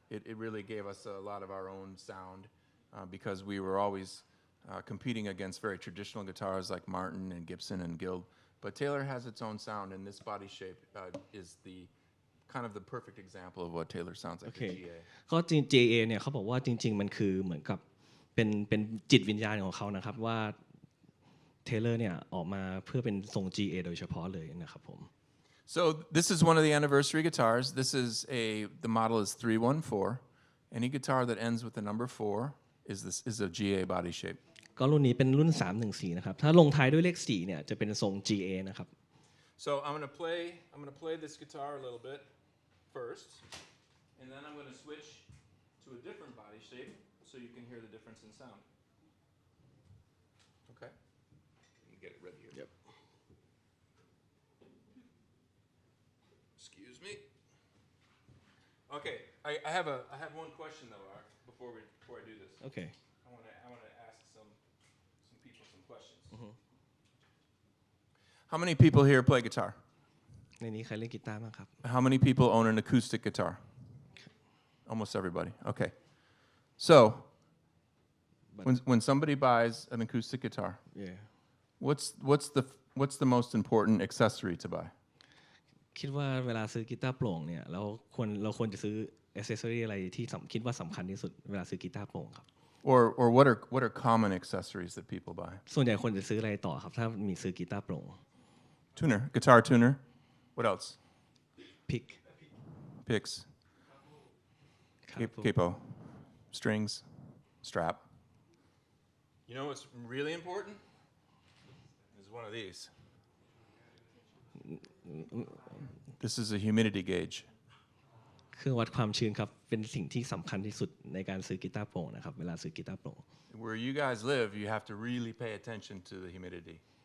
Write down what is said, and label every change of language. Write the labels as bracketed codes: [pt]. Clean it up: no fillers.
[en] It really gave us a lot of our own sound because we were always competing against very traditional guitars like Martin and Gibson and Guild. But Taylor has its own sound, and this body shape is kind of the perfect example of what Taylor sounds like. Okay. [th] ก็ GA เนี่ยเขาบอกว่าจริงๆมันคือเหมือนกับเป็นจิตวิญญาณของเขานะครับว่าเทเลอร์เนี่ยออกมาเพื่อเป็นทรง GA โดยเฉพาะเลยนะครับผม [en] So this is one of the anniversary guitars. The model is 314. Any guitar that ends with the number 4 is a GA body shape. [th] ก็รุ่นนี้เป็นรุ่น314นะครับถ้าลงท้ายด้วยเลข4เนี่ยจะเป็นทรง GA นะครับ [en] So I'm going to play this guitar a little bit first, and then I'm going to switch to a different body shape so you can hear the difference in sound. Okay. You get it ready here. Yep. Excuse me. Okay, I have one question though, Art, before I do this. Okay. I want to ask some people some questions. How many people here play guitar? [th] ในนี้ใครเล่นกีตาร์บ้างครับ [en] How many people own an acoustic guitar? Almost everybody. Okay. So, when somebody buys an acoustic guitar, Yeah. what's the most important accessory to buy? [th] คิดว่าเวลาซื้อกีตาร์โปร่งเนี่ยเราควรจะซื้ออ c เซสซอรี่อะไรที่คิดว่าสำคัญที่สุดเวลาซื้อกีตาร์โปร่งครับ [en] Or what are common accessories that people buy? [th] ส่วนใหญ่คนจะซื้ออะไรต่อครับถ้ามีซื้อกีตาร์โปร่ง [en] Tuner, guitar tuner. What else? [th] พิก [en] Picks, [th] ครับ [en] capo, strings, strap. You know what's really important? Is one of these. This is a humidity gauge. [th] เครื่องวัดความชื้นครับเป็นสิ่งที่สำคัญที่สุดในการซื้อกีตาร์โปร่งนะครับเวลาซื้อกีตาร์โปร่ง [en] Where you guys live, you have to really pay attention to the humidity,